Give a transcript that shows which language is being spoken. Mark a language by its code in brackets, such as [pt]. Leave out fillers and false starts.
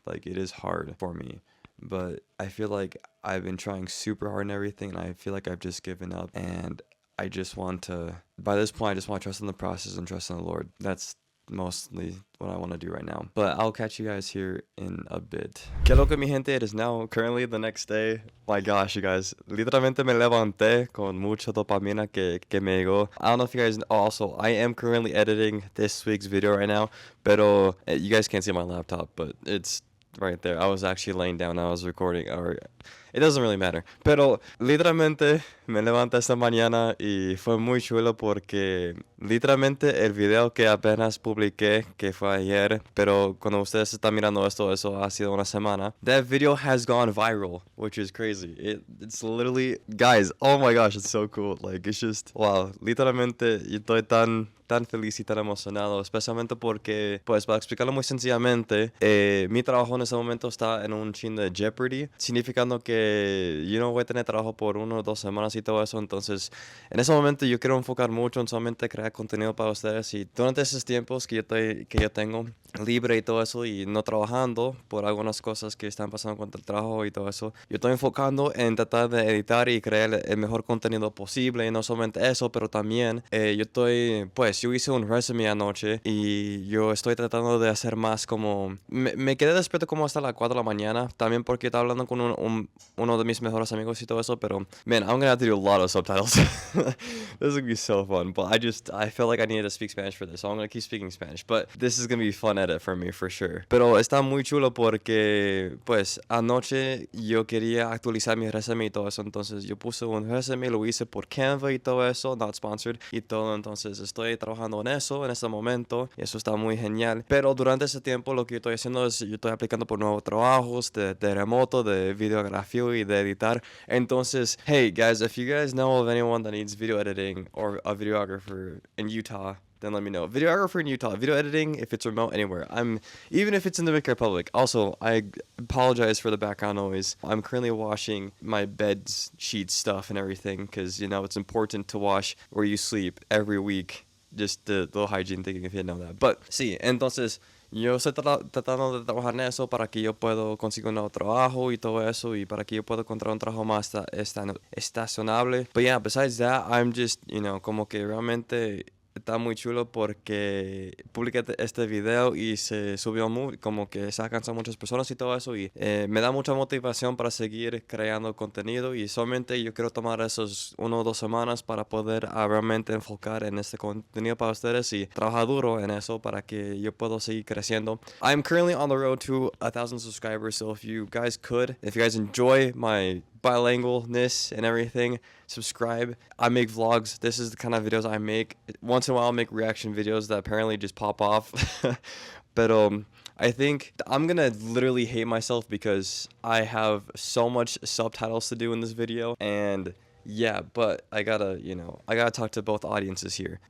[en] Like, it is hard for me. But I feel like I've been trying super hard and everything, and I feel like I've just given up. And I just want to, by this point, I just want to trust in the process and trust in the Lord. That's mostly what I want to do right now. But I'll catch you guys here in a bit. [es] Que lo que mi gente, [en] it is now currently the next day. My gosh, you guys. [es] Literalmente me levanté con mucha dopamina que me llegó. [en] I don't know if you guys know. Also, I am currently editing this week's video right now. [es] Pero [en] you guys can't see my laptop, but it's right there. I was actually laying down. I was recording. Or it doesn't really matter. [es] Pero literalmente me levanté esta mañana y fue muy chulo porque literalmente el video que apenas publiqué, que fue ayer, pero cuando ustedes están mirando esto, eso ha sido una semana. [en] That video has gone viral, which is crazy. It's literally, guys, oh my gosh, it's so cool. Like, it's just, wow, [es] literalmente yo estoy tan feliz y tan emocionado, especialmente porque, pues, para explicarlo muy sencillamente, mi trabajo en ese momento está en un chin de jeopardy, significando que yo no voy a tener trabajo por 1 o 2 semanas y todo eso. Entonces, en ese momento yo quiero enfocar mucho en solamente crear contenido para ustedes, y durante esos tiempos que yo tengo libre y todo eso, y no trabajando por algunas cosas que están pasando con el trabajo y todo eso, yo estoy enfocando en tratar de editar y crear el mejor contenido posible. Y no solamente eso, pero también yo hice un resume anoche y yo estoy tratando de hacer más como... Me quedé despierto como hasta las 4 de la mañana, también porque estaba hablando con uno de mis mejores amigos y todo eso, pero [en] man, I'm gonna have to do a lot of subtitles. This is gonna be so fun, but I felt like I needed to speak Spanish for this, so I'm gonna keep speaking Spanish, but this is gonna be fun edit for me for sure. [es] Pero está muy chulo porque pues anoche yo quería actualizar mi resume y todo eso, entonces yo puse un resume, lo hice por Canva y todo eso, [en] not sponsored [es] y todo. Entonces estoy trabajando en eso en este momento y eso está muy genial. Pero durante ese tiempo lo que yo estoy haciendo es yo estoy aplicando por nuevos trabajos de remoto, de videografía y de editar. Entonces, [en] hey guys, if you guys know of anyone that needs video editing or a videographer in Utah, then let me know. Videographer in Utah, video editing, if it's remote, anywhere. Even if it's in the Dominican Republic. Also, I apologize for the background noise. I'm currently washing my bed sheet stuff and everything because, it's important to wash where you sleep every week. Just the little hygiene thing, if you didn't know that. But, [es] sí, entonces... Yo estoy tratando de trabajar en eso para que yo pueda conseguir un nuevo trabajo y todo eso, y para que yo pueda encontrar un trabajo más estacionable. [en] But yeah, besides that, I'm just, [es] como que realmente está muy chulo porque publiqué este video y se subió como que se alcanzó a muchas personas y todo eso, y me da mucha motivación para seguir creando contenido, y solamente yo quiero tomar esos 1 o 2 semanas para poder realmente enfocar en este contenido para ustedes y trabajar duro en eso para que yo pueda seguir creciendo. [en] I'm currently on the road to 1,000 subscribers, so if you guys enjoy my bilingualness and everything, subscribe. I make vlogs. This is the kind of videos I make. Once in a while I'll make reaction videos that apparently just pop off. But I think I'm gonna literally hate myself because I have so much subtitles to do in this video, and yeah, but I gotta talk to both audiences here.